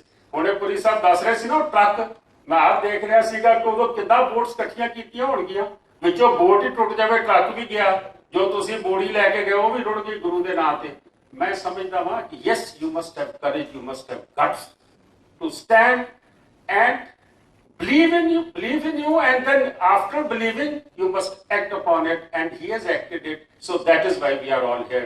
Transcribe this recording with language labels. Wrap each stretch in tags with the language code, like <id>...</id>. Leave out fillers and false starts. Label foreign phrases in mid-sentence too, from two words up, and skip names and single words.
<pa>ਹੁਣੇ ਪੁਰੀ ਸਾਹਿਬ ਦੱਸ ਰਹੇ ਸੀ ਨਾ ਉਹ ਟਰੱਕ, ਮੈਂ ਆਪ ਦੇਖ ਰਿਹਾ ਸੀਗਾ ਕਿ ਉਦੋਂ ਕਿੱਦਾਂ ਬੋਟਸ ਇਕੱਠੀਆਂ ਕੀਤੀਆਂ ਹੋਣਗੀਆਂ, ਵਿੱਚੋਂ ਬੋਟ ਹੀ ਟੁੱਟ ਜਾਵੇ, ਟਰੱਕ ਵੀ ਗਿਆ, ਜੋ ਤੁਸੀਂ ਬੋੜੀ ਲੈ ਕੇ ਗਏ ਉਹ ਵੀ ਰੁੜ ਗਈ ਗੁਰੂ ਦੇ ਨਾਂ ਤੇ। ਮੈਂ ਸਮਝਦਾ ਵਾਂ ਕਿ</pa> <en>yes you must have courage, you must have guts to stand and believe in you and then after believing you must act upon it, and he has acted it, so that is why we are all here।</en>